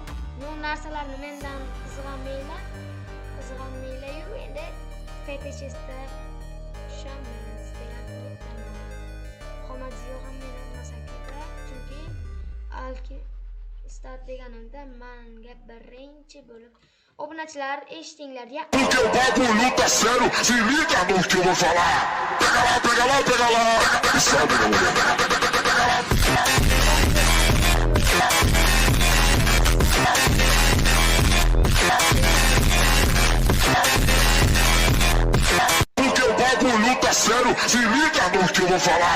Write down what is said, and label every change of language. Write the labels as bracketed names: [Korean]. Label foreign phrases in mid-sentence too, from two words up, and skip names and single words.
[Uzbek] Nu narsalarni mendan qizg'anmaylar-yu, endi PPCSda tushamiz degan umiddaman. Muhammad Ziyohan meni olmasa kerak, chunki alki start deganimda menga birinchi bo'lib obunachilar eshitinglar ya. [Portuguese] Porque o bagulho tá sério, se liga no que eu vou falar. Pega lá, pega lá, pega lá. E sobe na mulher. Porque o bagulho tá sério, se liga no que eu vou falar.